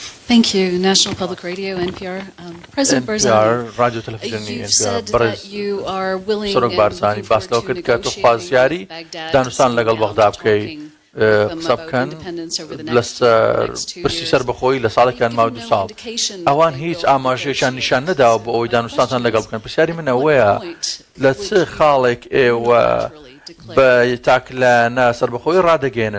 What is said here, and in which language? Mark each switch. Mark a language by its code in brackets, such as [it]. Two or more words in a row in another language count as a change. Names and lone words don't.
[en] Thank you, National Public Radio, NPR. President Barzani, you've said that you are willing and looking forward to negotiating with Baghdad [ckb] قسە بکەن لەسەر پرسی سەر بەخۆی لە ساڵێکیان ماوە 2 ساڵ ئەوان هیچ ئاماژەیەکیان نیشان نەداوە بۆ ئەوەی دانوستانتان لەگەڵ بکەن پرسیاری من ئەوەیە لە چ خاڵێک ئێوە بە تاکلانە سەربەخۆی ڕادەگەێنن